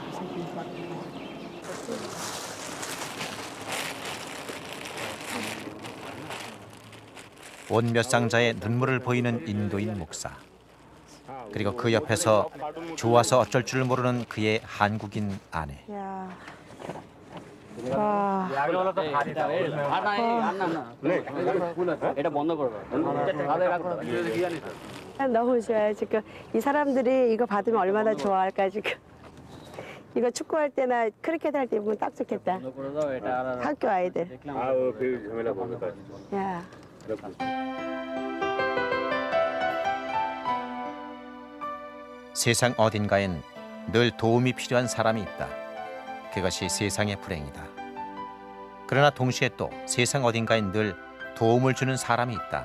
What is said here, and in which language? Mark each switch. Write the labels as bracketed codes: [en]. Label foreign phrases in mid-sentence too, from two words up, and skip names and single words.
[ko] 옷 몇 상자에 눈물을 보이는 인도인 목사. 그리고 그 옆에서 좋아서 어쩔 줄 모르는 그의 한국인 아내. 야. 와. [bn] এটা বন্ধ করবে [ko] 너무 좋아요. 지금 이 사람들이 이거 받으면 얼마나 좋아할까 지금. 이거 축구할 때나 크리켓 할 때 입으면 딱 좋겠다. [bn] বন্ধ করে দাও এটা আর [ko] 학교 아이들. [bn] দেখলাম [ko] 야. 세상 어딘가엔 늘 도움이 필요한 사람이 있다. 그것이 세상의 불행이다. 그러나 동시에 또 세상 어딘가엔 늘 도움을 주는 사람이 있다.